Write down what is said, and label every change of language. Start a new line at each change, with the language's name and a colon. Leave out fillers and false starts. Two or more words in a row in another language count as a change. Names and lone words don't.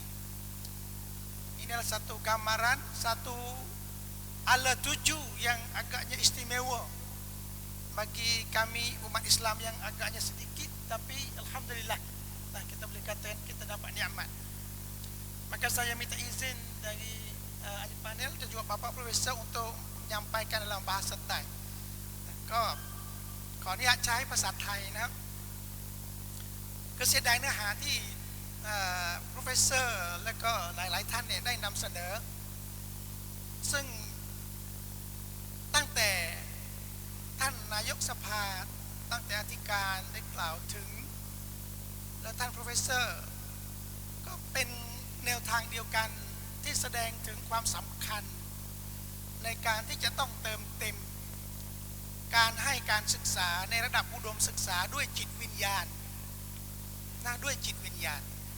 Malay: Ini adalah satu gambaran, satu ala tuju yang agaknya istimewa bagi kami umat Islam yang agaknya sedikit, tapi alhamdulillah kita boleh katakan kita dapat nikmat. Maka saya minta izin dari ahli panel dan juga Bapak Profesor untuk menyampaikan dalam bahasa Thai.
Thai: ก็ขออนุญาตใช้ภาษาไทยนะครับก็เสียดายเนื้อหาที่Profesor และก็หลายๆท่านเนี่ยได้นำเส นอซึ่งตั้งแต่ท่านนายกสภาตั้งแต่อธิการได้กล่าวถึงและท่าน Profesor ก็เป็นแนวทางเดียวกันที่แสดงถึงความสำคัญในการที่จะต้องเติมเต็มการให้การศึกษาในระดับอุดมศึกษาด้วยจิตวิญญาณด้วยจิตวิญญาณ